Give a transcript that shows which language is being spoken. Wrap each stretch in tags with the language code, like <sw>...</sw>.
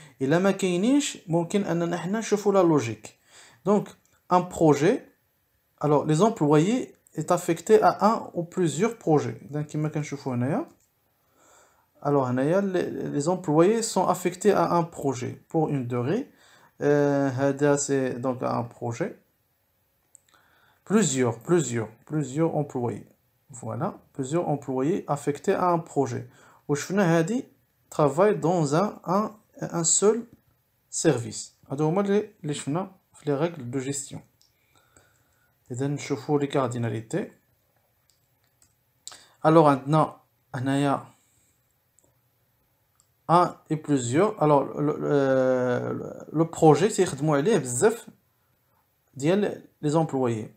<ar>الا ما كاينينش ممكن اننا حنا نشوفوا لا لوجيك. دونك ان بروجي</ar> <fr>alors les employés est affecté à un ou plusieurs projets. Donc</fr> <ar>كما كنشوفوا هنايا</ar> <fr>alors هنايا les employés sont affectés à un projet pour une durée. هذا c'est donc un projet. Plusieurs employés. Voilà, plusieurs employés affectés à un projet.</fr> <ar>وشفنا هادي</ar> <fr>travaille dans un seul service.</fr> <ar>هادو هما اللي شفنا في les règles de gestion. إذا نشوفوا les cardinalités.</ar> <fr>Alors</fr> <ar>عندنا هنايا</ar> <fr>un et plusieurs. Alors le projet</fr> <ar>تيخدموا عليه بزاف ديال</ar> <fr>les employés.</fr>